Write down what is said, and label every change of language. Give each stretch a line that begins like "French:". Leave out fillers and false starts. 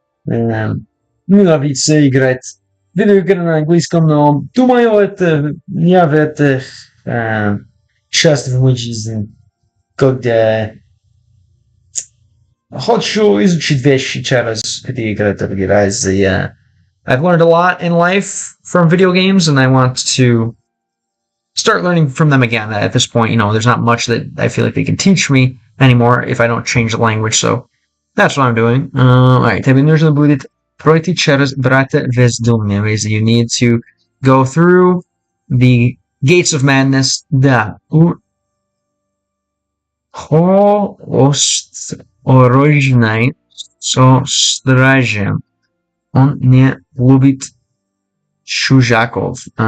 Russian: Нравится играть видеоигры на английском, но думаю, это не в это часть в моей жизни, когда хочу изучить вещи через видеоигры, другие разы.
English: I've learned a lot in life from video games, and I want to start learning from them again. At this point, you know, there's not much that I feel like they can teach me anymore if I don't change the language, so that's what I'm doing. Alright,
Russian: тебе нужно будет пройти через врата безумия.
English: You need to go through the gates of madness.
Russian: Да. Осторожней со стражем. Он не любит чужаков.